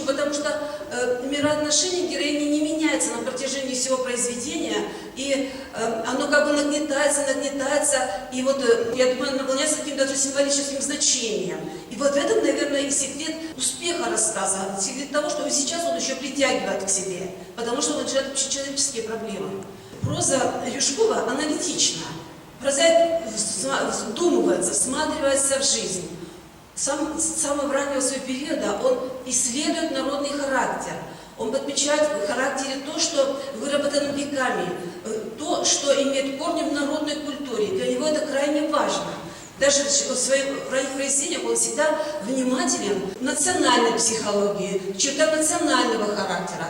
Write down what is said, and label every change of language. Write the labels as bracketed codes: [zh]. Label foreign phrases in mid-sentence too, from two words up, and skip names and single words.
[ru] Потому что мироотношение героини не меняется на протяжении всего произведения, и оно как бы нагнетается, и вот, я думаю, наполняется каким-то даже символическим значением. И вот в этом, наверное, и секрет успеха рассказа, секрет того, что сейчас он еще притягивает к себе, потому что он решает общечеловеческие проблемы. Проза Юшкова аналитична. Прозаик вдумывается, всматривается в жизнь. С самого раннего своего периода он исследует народный характер. Он подмечает в характере то, что выработано веками, то, что имеет корни в народной культуре. Для него это крайне важно. Даже в своих ранних произведениях он всегда внимателен к национальной психологии, к чертам национального характера.